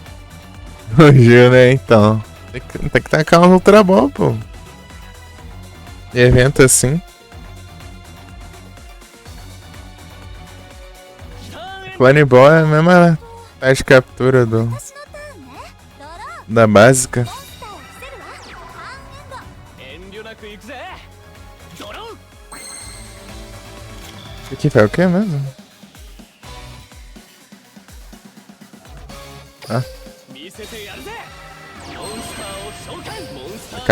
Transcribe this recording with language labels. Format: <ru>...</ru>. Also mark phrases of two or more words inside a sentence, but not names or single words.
<pt>O Gil, né? Então. Tem que tacar um Ultra Ball, pô. evento assim. Clone Ball é a mesma taxa de captura do,</pt> <ja>私のターンね。ドロー。</ja> <pt>da básica.</pt> <ja>モンスターを伏せるわ。ターンエンド。遠慮なく行くぜドロー</ja> <pt>Isso aqui tá o que mesmo?</pt> <ja>見せてやるぜモンスターを召喚モンスター</ja>